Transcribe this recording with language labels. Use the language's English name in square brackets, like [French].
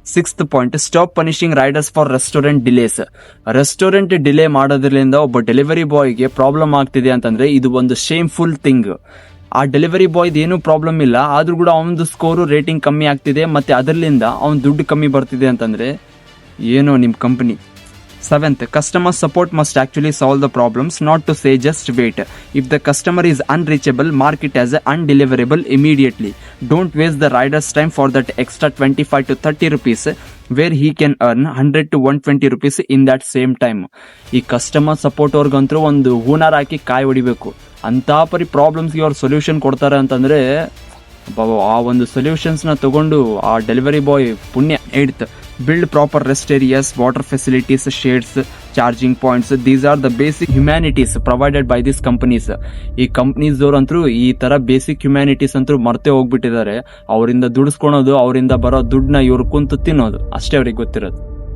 [English] Sixth point, stop punishing riders for restaurant delays. [Kannada] Restaurant delay ಮಾಡೋದ್ರಿಂದ ಒಬ್ಬ delivery ಬಾಯ್ಗೆ problem ಆಗ್ತಿದೆ ಅಂತಂದ್ರೆ ಇದು ಒಂದು ಶೇಮ್ಫುಲ್ ಥಿಂಗ್. ಆ ಡೆಲಿವರಿ ಬಾಯ್ದು ಏನೂ ಪ್ರಾಬ್ಲಮ್ ಇಲ್ಲ, ಆದ್ರೂ ಕೂಡ ಅವನದು ಸ್ಕೋರು ರೇಟಿಂಗ್ ಕಮ್ಮಿ ಆಗ್ತಿದೆ, ಮತ್ತೆ ಅದರಿಂದ ಅವನ ದುಡ್ಡು ಕಮ್ಮಿ ಬರ್ತಿದೆ ಅಂತಂದ್ರೆ ಏನೋ ನಿಮ್ company. [English] Seventh, customer support must actually solve the problems, not to say just wait. If the customer is unreachable, mark it as undeliverable immediately. Don't waste the rider's time for that extra 25 to 30 rupees where he can earn 100 to 120 rupees in that same time. [Kannada] ಈ customer support ಅವ್ರಿಗಂತೂ ಒಂದು ಹೂನಾರ್ ಹಾಕಿ ಕಾಯಿ ಹೊಡಿಬೇಕು. ಅಂತ ಪರಿ ಪ್ರಾಬ್ಲಮ್ಸ್ಗೆ ಅವ್ರು solution ಕೊಡ್ತಾರೆ ಅಂತಂದ್ರೆ ಆ ಒಂದು ಸೊಲ್ಯೂಷನ್ಸ್ನ ತಗೊಂಡು ಆ ಡೆಲಿವರಿ ಬಾಯ್ ಪುಣ್ಯ ಇಡ್ತ. [English] Build proper rest areas, water facilities, shades, charging points. These are the basic humanities provided by these companies. [Kannada] ಈ ಕಂಪ್ನೀಸ್ ಅವ್ರಂತೂ ಈ ತರ ಬೇಸಿಕ್ ಹ್ಯುಮ್ಯಾನಿಟೀಸ್ ಅಂತೂ ಮರ್ತೆ ಹೋಗ್ಬಿಟ್ಟಿದ್ದಾರೆ. ಅವರಿಂದ ದುಡಿಸ್ಕೊಳೋದು, ಅವರಿಂದ ಬರೋ ದುಡ್ಡನ್ನ ಇವ್ರು ಕುಂತು ತಿನ್ನೋದು ಅಷ್ಟೇ ಅವ್ರಿಗೆ ಗೊತ್ತಿರೋದು.